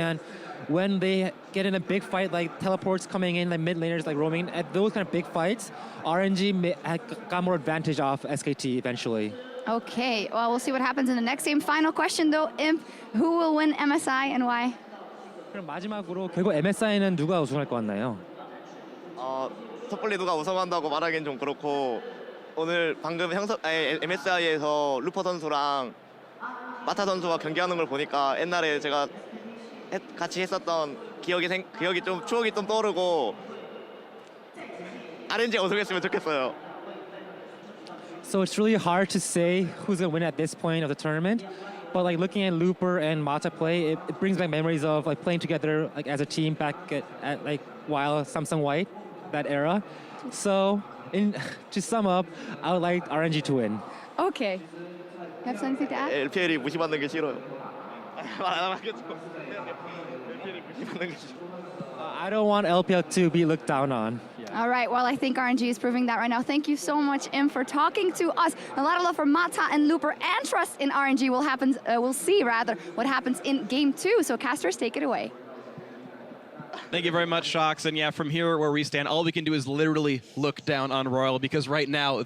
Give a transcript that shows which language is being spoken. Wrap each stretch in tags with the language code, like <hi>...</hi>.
<en>And when they get in a big fight, like teleports coming in, like mid laners like roaming, at those kind of big fights, RNG got more advantage off SKT eventually. Okay, well, we'll see what happens in the next game. Final question though, Imp, who will win MSI and why?</en> <ko>그럼 마지막으로 결국 MSI는 누가 우승할 것 같나요? 섣불리 누가 우승한다고 말하기엔 좀 그렇고 오늘 방금 MSI에서 루퍼 선수랑 마타 선수가 경기하는 걸 보니까 옛날에 제가 같이 했었던 기억이 좀 추억이 좀 떠오르고 RNG 우승했으면 좋겠어요.</ko> <en>So it's really hard to say who's gonna win at this point of the tournament. But like looking at Looper and Mata play, it brings back memories of like playing together like as a team back at like while Samsung White, that era. So to sum up, I would like RNG to win. Okay. You have something to add?</en> <ko>LPL이 무시받는 게 싫어요. 말 안 하겠죠. LPL이 무시받는 게 싫어.</ko> <en>I don't want LPL to be looked down on. All right, well, I think RNG is proving that right now. Thank you so much, Im, for talking to us. A lot of love for Mata and Looper, and trust in RNG. We'll see what happens in game 2. So casters, take it away. Thank you very much, Shocks. And yeah, from here where we stand, all we can do is literally look down on Royal, because right now</en>